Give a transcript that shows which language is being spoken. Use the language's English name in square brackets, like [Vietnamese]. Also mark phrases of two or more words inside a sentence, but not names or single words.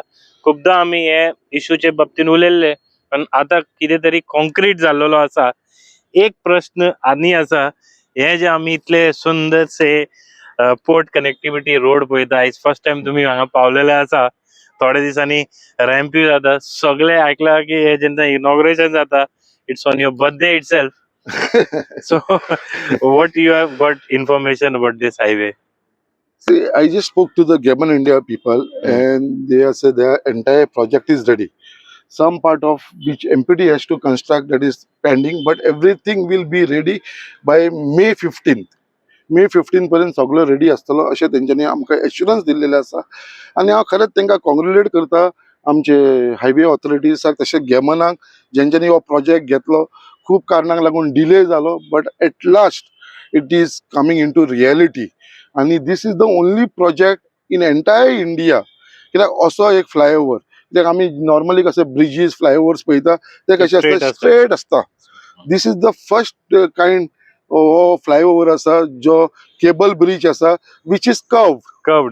[Konkani] खुबदां आमी हे इश्यूचे बाबतीन उलयल्ले पण आता कितें तरी कॉन्क्रीट जाल्लो आसा. एक प्रश्न आनी आसा, हे जे आमी इतले सुंदरसे [English] port connectivity road [Konkani] पळयता, आयज [English] first time [Konkani] तुम्ही हांगा पावलेले आसा. थोड्या दिसांनी रॅम्प्यू जाता. सगळे आयकला की हे जेन्ना इनॉग्रेशन जाता [English] it's on your birthday itself. So what you have got information about this highway? See, I just spoke to the Gammon India people and they have said their entire project is ready. Some part of which MPD has to construct that is pending, but everything will be ready by May 15th. [Konkani] May 15 पर्यंत सगळं रेडी आसतलो अशें तेंच्यांनी आमकां एश्युरन्स दिल्लेले आसा. आनी हांव खरेंच तांकां कॉंग्रेच्युलेट करता आमचे हायवे ऑथॉरिटीजाक तशें गेमनाक जेंच्यांनी हो प्रोजेक्ट घेतलो. खूब कारणांक लागून डिले जालो [English] but at last it is coming in to reality. आनी this is the only project in entire India. [Konkani] कित्याक असो एक फ्लायओवर, कित्याक आमी नॉर्मली कशे [English] bridges flyovers [Konkani] पळयता ते कशे आसता स्ट्रेट आसता. [English] this is the first kind हो फ्लायओवर [Konkani] आसा जो [English] cable bridge आसा which is curved